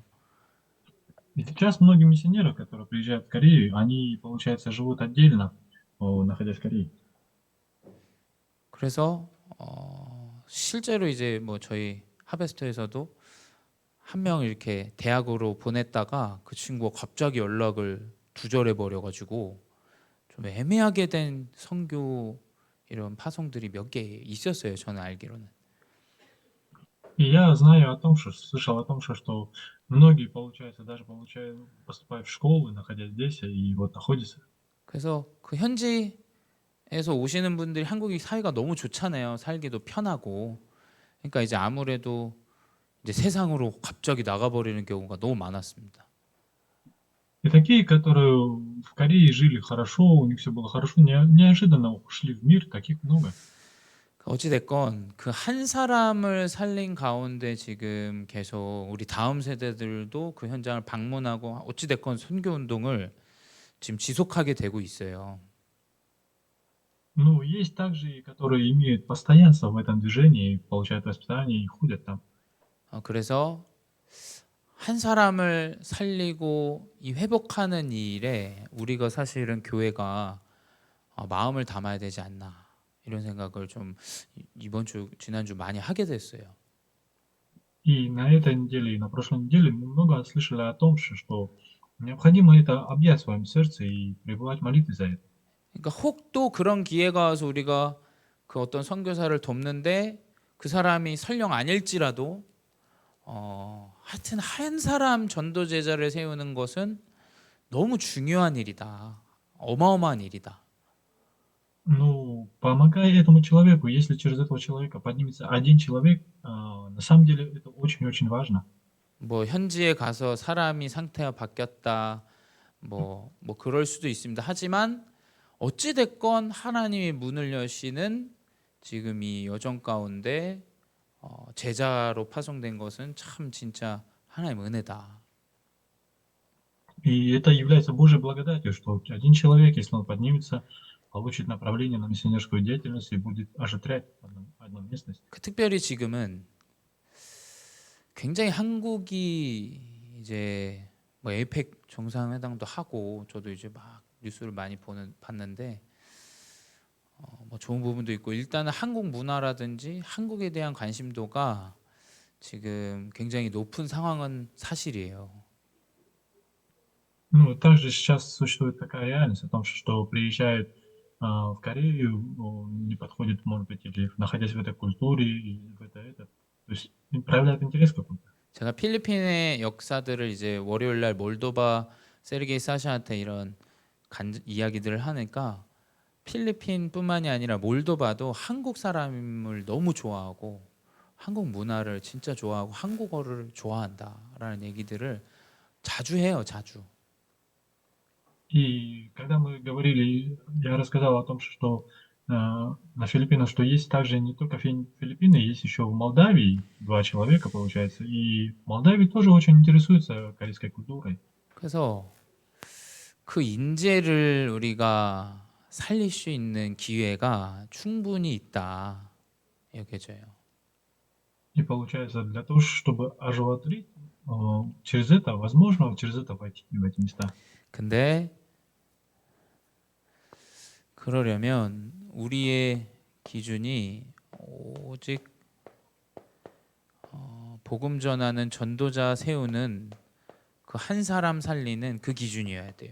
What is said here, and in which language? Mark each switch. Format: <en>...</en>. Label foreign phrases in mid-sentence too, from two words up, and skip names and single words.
<ru>И сейчас многие миссионеры, которые приезжают в Корею, они, получается, живут отдельно, находясь в Корее.</ru> <ko>그래서 실제로 이제 뭐 저희 하베스트에서도 한 명 이렇게 대학으로 보냈다가 그 친구가 갑자기 연락을 두절해 버려가지고 좀 애매하게 된 선교 이런 파송들이 몇 개 있었어요. 저는 알기로는.</ko> <ru>И я знаю о том, слышал о том, что многие, получается, даже поступают в школы, находясь здесь, и вот находятся.</ru> <ko>그래서 그 현지에서 오시는 분들이 한국이 사회가 너무 좋잖아요. 살기도 편하고. 그러니까 이제 아무래도 이제 세상으로 갑자기 나가버리는 경우가 너무 많았습니다.</ko> <ru>И такие, которые в Корее жили хорошо, у них все было хорошо, неожиданно ушли в мир, таких много.</ru> <ko>어찌 됐건 그 한 사람을 살린 가운데 지금 계속 우리 다음 세대들도 그 현장을 방문하고 어찌 됐건 선교 운동을 지금 지속하게 되고 있어요.</ko> <ru>Ну, есть также, и которые имеют постоянство в этом движении, получают воспитание и ходят там.</ru> <ko>그래서 한 사람을 살리고 이 회복하는 이 일에 우리가 사실은 교회가 마음을 담아야 되지 않나 이런 생각을 좀 이번 주 지난주 많이 하게 됐어요.</ko> <ru>И на этой неделе, и на прошлой неделе мы много слышали о том, что необходимо это объять в своем сердце и пребывать в молитве за это.</ru> <ko>그러니까 혹 또 그런 기회가 와서 우리가 그 어떤 선교사를 돕는데 그 사람이 설령 아닐지라도 하여튼 한 사람 전도 제자를 세우는 것은 너무 중요한 일이다. 어마어마한 일이다.</ko> <ru>Ну, помогай этому человеку, если через этого человека поднимется один человек, на самом деле это очень-очень важно.</ru> <ko>뭐 현지에 가서 사람이 상태가 바뀌었다. 뭐 그럴 수도 있습니다. 하지만 어찌 됐건 하나님이 문을 여시는 지금 이 여정 가운데 제자로 파송된 것은 참 진짜 하나님 은혜다.</ko> <ru>И это является Божьей благодатью, что один человек, если он поднимется, получит направление на миссионерскую деятельность и будет ожитрять одну местность.</ru> <ko>특별히 지금은 굉장히 한국이 이제 뭐 에이펙 정상회담도 하고 저도 이제 막 뉴스를 많이 봤는데 뭐 좋은 부분도 있고 일단은 한국 문화라든지 한국에 대한 관심도가 지금 굉장히 높은 상황은 사실이에요.</ko> <ru>Ну, также сейчас существует такая реальность о том, что приезжают в Корею, не подходит, может быть, или находясь в этой культуре, и в это. То есть проявляют интерес какой-то.</ru> <ko>제가 필리핀의 역사들을 이제 월요일 날 몰도바 세르게이 사샤한테 이런 이야기들을 하니까 필리핀뿐만이 아니라 몰도바도 한국 사람을 너무 좋아하고 한국 문화를 진짜 좋아하고 한국어를 좋아한다라는 얘기들을 자주 해요, 자주.</ko> <ru>И когда мы говорили, я рассказал о том, что на Филиппинах, что есть также не только Филиппины, есть еще в Молдавии 2 человека, получается. И в Молдавии тоже очень интересуются корейской культурой.</ru> <ko>그래서 그 인재를 우리가 살릴 수 있는 기회가 충분히 있다 여겨져요.</ko> <ru>И получается, для того, чтобы оживотворить, через это, возможно, через это войти в эти места.</ru> <ko>근데 그러려면 우리의 기준이 오직 복음 전하는 전도자 세우는 그 한 사람 살리는 그 기준이어야 돼요.</ko>